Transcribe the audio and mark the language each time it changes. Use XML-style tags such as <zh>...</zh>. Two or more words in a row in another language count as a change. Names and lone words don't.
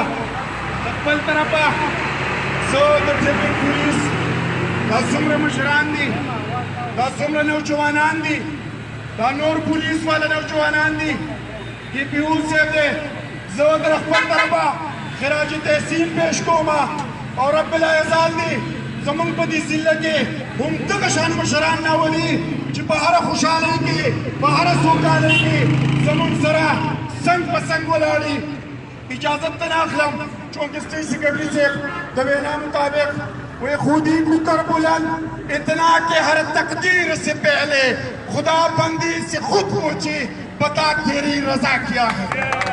<ps>د خپل طرفه زه د ټریفک پولیس دا څومره مشران دي، دا څومره نوجوانان دي، دا نور پولیس والا نوجوانان دي، ډي پي او صاحب دی، زه در خپل طرفه خراج تحسین پیش کوم او رب</ps> <ar>لا یزال</ar> <ps>دی زمونږ په دې ضلع کې هم دغه شان مشران راولي چې په هره خوشحالۍ کې په هره سوکالۍ کې زمونږ سره څنګ په څنګ ولاړي. اجازت ته نه اخلم</ps> <ur>چونکہ سٹیٹ سیکرٹری سے</ur> <ps>د وینا مطابق</ps> <ur>وہ خودی کو کر بلند اتنا کہ ہر تقدیر سے پہلے خدا بندی سے خود پوچھی بتا تیری رضا کیا ہے.</ur>